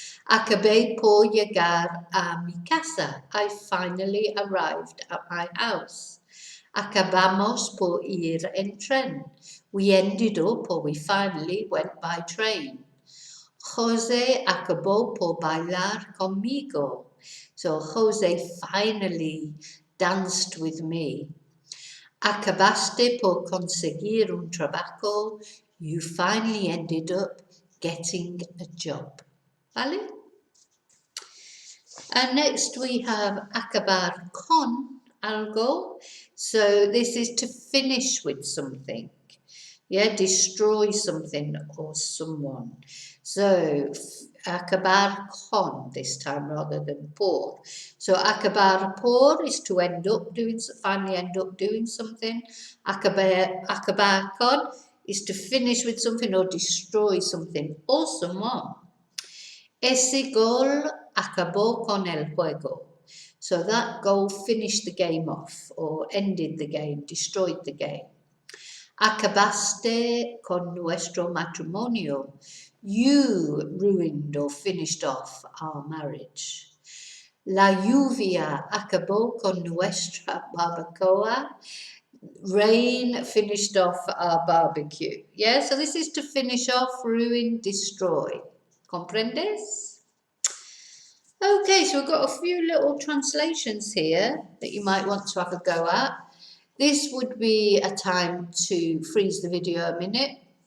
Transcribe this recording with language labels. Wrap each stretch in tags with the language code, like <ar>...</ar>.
<es>Acabé por llegar a mi casa.</es> <en>I finally arrived at my house.</en> <es>Acabamos por ir en tren.</es> <en>We ended up, or we finally went by train.</en> <es>Jose acabó por bailar conmigo.</es> <en>So Jose finally danced with me.</en> <es>Acabaste por conseguir un trabajo.</es> <en>You finally ended up getting a job.</en> <es>¿Vale?</es> <en>And next we have acabar con algo. So this is to finish with something. Yeah, destroy something or someone. So acabar con this time rather than por. So acabar por is to end up doing, finally end up doing something. Acabar con is to finish with something or destroy something or someone.</en> <es>Ese gol acabó con el juego.</es> <en>So that goal finished the game off or ended the game, destroyed the game.</en> <es>Acabaste con nuestro matrimonio.</es> <en>You ruined or finished off our marriage.</en> <es>La lluvia acabó con nuestra barbacoa.</es> <en>Rain finished off our barbecue. Yeah, so this is to finish off, ruin, destroy.</en> <es>¿Comprendes?</es> <en>Okay, so we've got a few little translations here that you might want to have a go at. This would be a time to freeze the video a minute.</en>